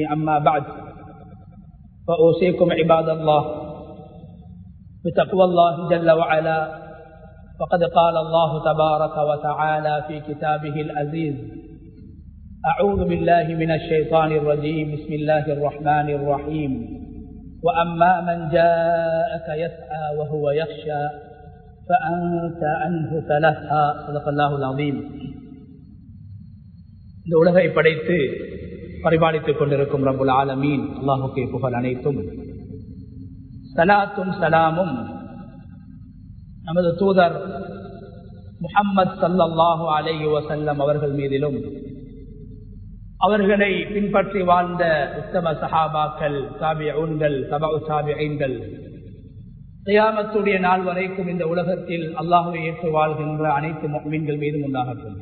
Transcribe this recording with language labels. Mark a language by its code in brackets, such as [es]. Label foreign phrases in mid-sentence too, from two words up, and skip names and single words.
[ar] أما بعد، فأوصيكم عباد الله بتقوى الله جل وعلا، فقد قال الله تبارك وتعالى في كتابه العزيز: أعوذ بالله من الشيطان الرجيم، بسم الله الرحمن الرحيم. وأما من جاءك يسعى وهو يخشى فأنت عنه تلهى. صدق الله العظيم. [ta] இந்த உலகை படைத்து பரிபாலித்துக் கொண்டிருக்கும் [ar] رب العالمين [ta] அல்லாஹுக்கே புகழ் அனைத்தும். சலாத்தும் சலாமும் நமது தூதர் முஹம்மது [ar] صلى الله عليه وسلم [ta] அவர்கள் மீதிலும், அவர்களை பின்பற்றி வாழ்ந்த உத்தம சஹாபாக்கள், தாபிஊன்கள், தபஉ தாபிஈன்கள், கியாமத்துடைய நாள் வரைக்கும் இந்த உலகத்தில் அல்லாஹ்வை ஏற்று வாழ்கின்ற அனைத்து முஃமின்கள் மீதும் உண்டாகட்டும்.